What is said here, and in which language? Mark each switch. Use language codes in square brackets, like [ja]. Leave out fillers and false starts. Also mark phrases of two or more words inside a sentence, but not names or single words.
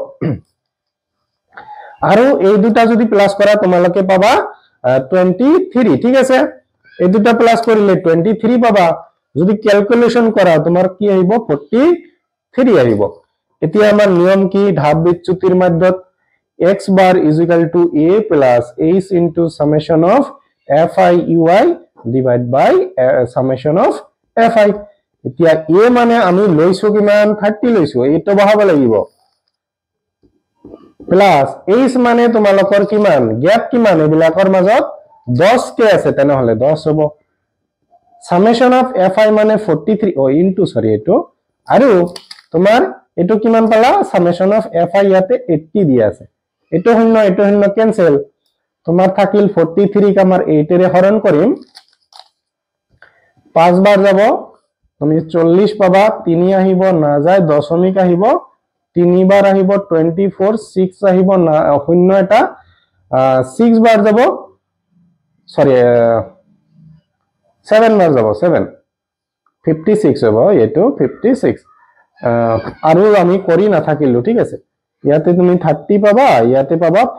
[as] আৰু এই দুটা যদি প্লাস কৰা তোমালোকে পাবা 23 ঠিক আছে এই দুটা প্লাস কৰিলে 23 পাবা যদি ক্যালকুলেশন কৰা তোমাৰ কি আহিব 43 আহিব এতিয়া আমাৰ নিয়ম কি ধাপ বিচ্যুতিৰ মাধ্যত [en] x bar is equal to a plus h into summation of fi [as] ui divided by summation of fi এতিয়া a মানে আমি লৈছো কিমান 30 লৈছো এইটো বহাব লাগিব প্লাস h মানে তোমালোকৰ কিমান গ্যাপ কিমান এবিলাকৰ মাজত 10 কে আছে তেনেহলে 10 হ'ব [en] summation of fi [as] মানে 43 into sorry এটো আৰু তোমাৰ এটো কিমান পালা [en] summation of fi [as] ইয়াতে 80 দিয়া আছে এটো শূন্য ক্যান্সেল তোমাৰ থাকিল 43 ক আমাৰ 8 এৰে হৰণ কৰিম 5 বাৰ যাব তুমি 40 পাবা 3 আহিব না যায় দশমিক আহিব 3 বাৰ আহিব 24 6 আহিব না শূন্য এটা 6 বাৰ যাব সরি 7 বাৰ যাব 7 56 হ'ব এটো 56 আৰু আমি কৰি না থাকিলো ঠিক আছে ইয়াতে তুমি 30 পাবা ইয়াতে পাবা